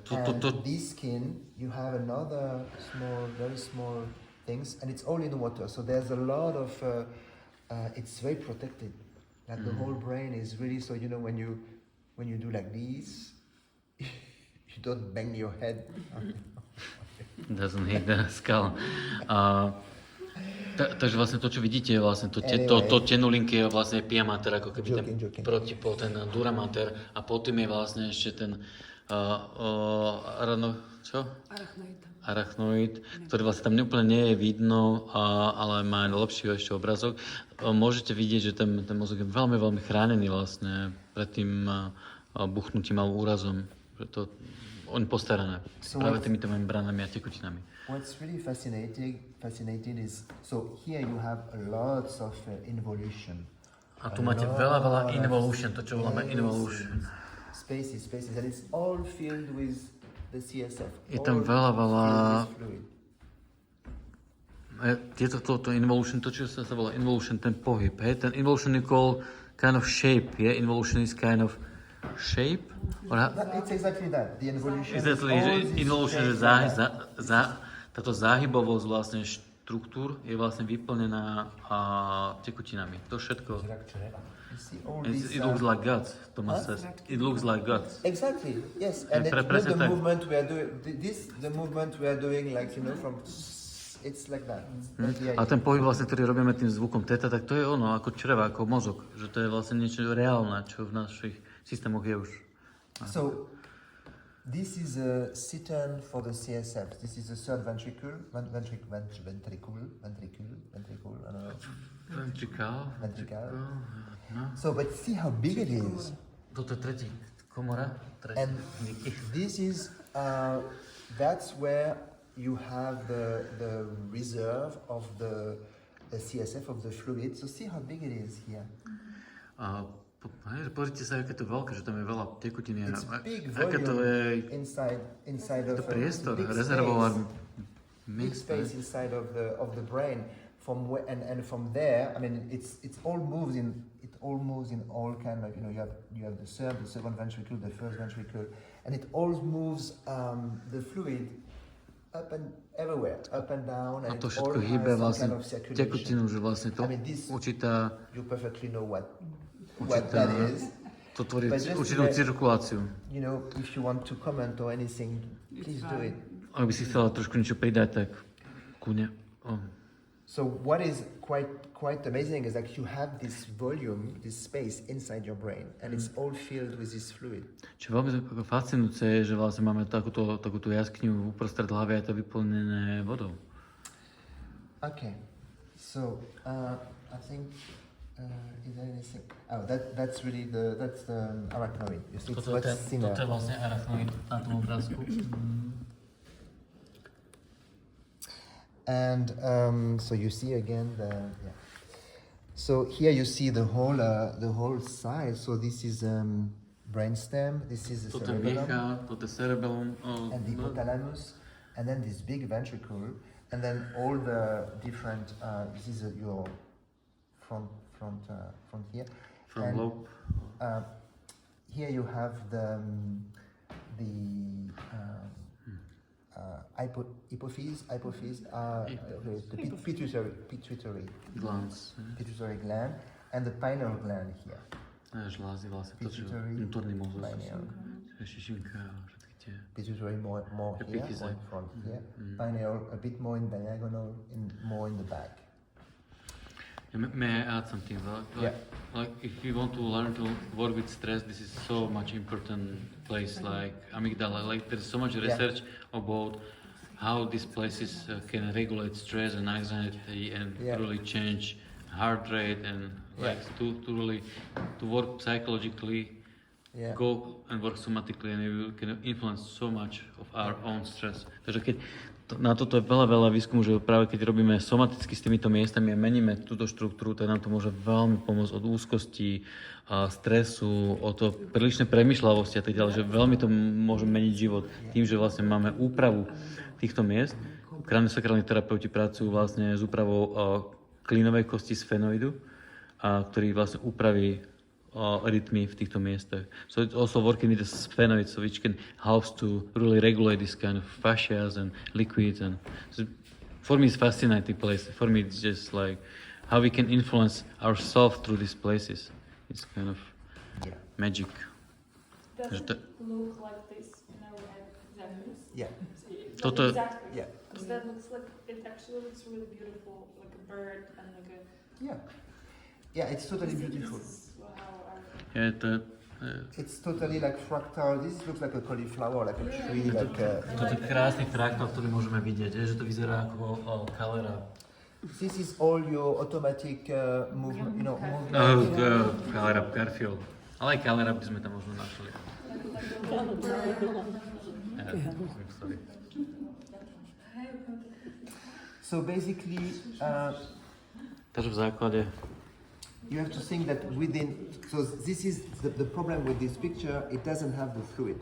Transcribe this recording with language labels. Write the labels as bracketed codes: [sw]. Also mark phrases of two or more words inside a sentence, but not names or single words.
[en] this skin, you have another very small things, and it's all in water. So there's a lot of, it's very protected. Like the whole brain is really, so when you do like this, you don't bang your head. Doesn't hit the skull. [sk] Takže vlastne to, čo vidíte, je vlastne to tenulinky je vlastne [la] pia mater, [sk] ako keby protipol ten [la] dura mater [sk] a potom je vlastne ešte ten arachnoid, ktorý vlastne tam úplne nie je vidno, ale má lepší ešte obrazok. Môžete vidieť, že ten mozog je veľmi, veľmi chránený vlastne pred tým buchnutím alebo úrazom. Že on je postarané práve týmito membránami a tekutinami. [en] What's really fascinating is, so here you have lots of involution. [sk] A tu máte veľa involution, to čo voláme involution. [en] Spaces, and it's all filled with the CSF. [sk] Je tam veľa to involution, to čo sa volá involution, ten pohyb, hej? Ten involution je called kind of shape, yeah? [en] Involution is kind of shape? It's exactly that. The involution [sk] involution je táto záhybovosť vlastne štruktúr je vlastne vyplnená tekutinami. To všetko. [en] You see all these. It looks like guts, Thomas Huh? says. It looks like guts. Exactly. Yes. And pre- you know, press the it down. movement we are doing. The movement we are doing, like from. It's like that. That's the [sk] A [en] idea. [sk] ten pohyb vlastne, ktorý robíme tým zvukom teta, tak to je ono, ako čreva, ako mozog. Že to je vlastne niečo reálne, čo v našich systémoch je už. [en] So, this is a cittern for the CSF. This is the third ventricle. Ventricle. I don't know. Ventricle. No. So, but see how big it is. [sk] Toto je tretí komora. [en] And this is, that's where you have the reserve of the CSF, of the fluid. So see how big it is here. [sk] Pozrite sa, aké to je veľké, že tam je veľa tekutiny. [en] It's big [sk] Aké to je [en] inside [sk] to [en] of [sk] priestor, [en] big [sk] rezervoár. [en] big space inside of the brain. And from there, I mean, it all moves in all kind of, you have the third, the second ventricle, the first ventricle, and it all moves the fluid up and everywhere, up and down, [sk] A [en] and [sk] to [en] it all [sk] všetko hýbe [en] has some [sk] vlastne [en] kind of circulation. [sk] tekutinu, že vlastne to [en] I mean, this [sk] určitá [en] you perfectly know what that is. [sk] To tvorí [en] But just [sk] určitú [en] like- [sk] cirkuláciu. [en] You know, if you want to comment or anything, please do it. [sk] Ak by si chcela trošku niečo pridať, tak kúne. [en] So what is quite amazing is that you have this volume, this space inside your brain, and it's all filled with this fluid. [sk] Čo veľmi fascinujúce je, že vlastne máme takúto jaskňu uprostred hlavy a je to vyplnené vodou. [en] Okay, so I think is there anything? Oh, that's really that's the arachnoid. You see, [sk] Toto [en] what's [sk] je [en] thinner. [sk] vlastne arachnoid na tom obrázku. [en] And so you see again yeah. So here you see the whole size. So this is brainstem. This is the [sk] Toto je [en] cerebellum [sk] viecha, toto je cerebellum. [en] and the hypothalamus, and then this big ventricle, and then all the different. This is your front here. From And, lobe. Here you have the hypophyse, the pituitary gland, and the pineal gland here. [sk] Žlázy vlastne, to čo [en] Pituitary, [sk] vnútorný mozog. [en] pineal. [sk] Šišinka a všetky tie. [en] Pituitary more here, [sk] Epiphyse. [en] more in front here. Pineal a bit more in diagonal, more in the back. May I add something? Yeah. Like if you want to learn to work with stress, this is so much important place. Like amygdala, like there's so much research about how these places can regulate stress and anxiety and really change heart rate and like to really to work psychologically, go and work somatically, and you can influence so much of our own stress. [sk] Takže keď na toto je veľa výskumu, že práve keď robíme somaticky s týmito miestami a meníme túto štruktúru, tak nám to môže veľmi pomôcť od úzkosti, stresu, od to prílišnej premýšľavosti a tak ďalej, že veľmi to môže meniť život tým, že vlastne máme úpravu týchto miest. Kraniosakrálni terapeuti pracujú vlastne s úpravou klínovej kosti sfenoidu, ktorý vlastne upraví rytmy v týchto miestach. [en] So it's also working with the sphenoids, so which can help to really regulate this kind of fascias and liquids. And so for me, it's fascinating place. For me, it's just like how we can influence ourselves through these places. It's kind of magic. Does it look like this in our examples? Yeah. [sk] Toto- [en] Exactly. Yeah. Because that looks like, it actually looks really beautiful, like a bird and like a... Yeah, it's totally beautiful. This is how [sk] Je to, [en] It's totally like fractal. This looks like a cauliflower, like a tree, like a... [sk] toto je krásny fraktál, ktorý môžeme vidieť, že to vyzerá ako kalera. [en] This is all your automatic movement, movement. [sk] Kalera Garfield. Ale aj kalera by sme tam možno našli. [en] Sorry. So basically, [sk] Takže v základe [en] you have to think that within. So this is the problem with this picture. It doesn't have the fluid.